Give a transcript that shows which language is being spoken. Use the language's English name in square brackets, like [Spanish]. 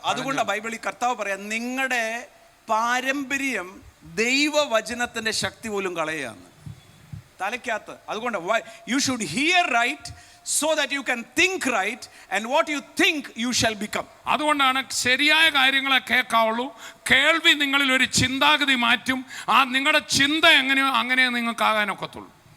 [Malayalam] അതുകൊണ്ട് ബൈബിളിൽ കർത്താവ് പറയാം, നിങ്ങളുടെ പാരമ്പര്യം ദൈവവചനത്തിന്റെ ശക്തി പോലും കളയാന്ന് തലയ്ക്കകത്ത്. അതുകൊണ്ട് [English] You should hear right so that you can think right, and what you think you shall become. [Malayalam] അതുകൊണ്ടാണ് ശരിയായ കാര്യങ്ങളെ കേൾക്കാവുള്ളൂ. കേൾവി നിങ്ങളിൽ ഒരു ചിന്താഗതി മാറ്റും. ആ നിങ്ങളുടെ ചിന്ത എങ്ങനെയോ അങ്ങനെ നിങ്ങൾക്ക് ആകാനൊക്കത്തുള്ളൂ.